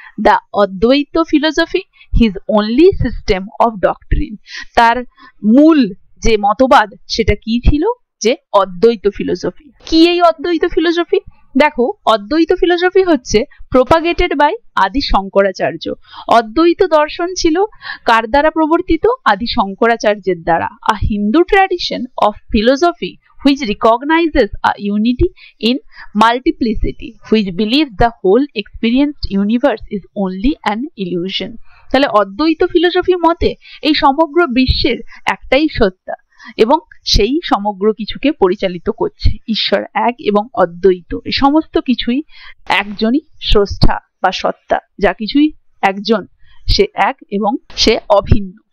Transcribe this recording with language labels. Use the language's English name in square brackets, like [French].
[English] the অদ্বৈত philosophy his only system of doctrine, [Bangla] তার মূল যে মতবাদ সেটা কি ছিল? যে অদ্বৈত ফিলোসফি। কি এই অদ্বৈত ফিলোসফি? দেখো, অদ্বৈত ফিলোসফি হচ্ছে [English] প্রোপাগেটেড by [Bangla] আদি শঙ্করাচার্য। অদ্বৈত দর্শন ছিল কার দ্বারা প্রবর্তিত? আদি শঙ্করাচার্যের দ্বারা। [English] A Hindu tradition of philosophy which recognizes a unity in multiplicity, which believes the whole experienced universe is only an illusion. [Bangla] তাহলে অদ্বৈত ফিলোসফি মতে এই সমগ্র বিশ্বের একটাই সত্তা এবং সেই সমগ্র কিছুকে পরিচালিত করছে ঈশ্বর এক এবং অদ্বৈত। এই সমস্ত কিছুই একজনই স্রষ্টা বা সত্তা, যা কিছুই একজন, সে এক এবং সে অভিন্ন।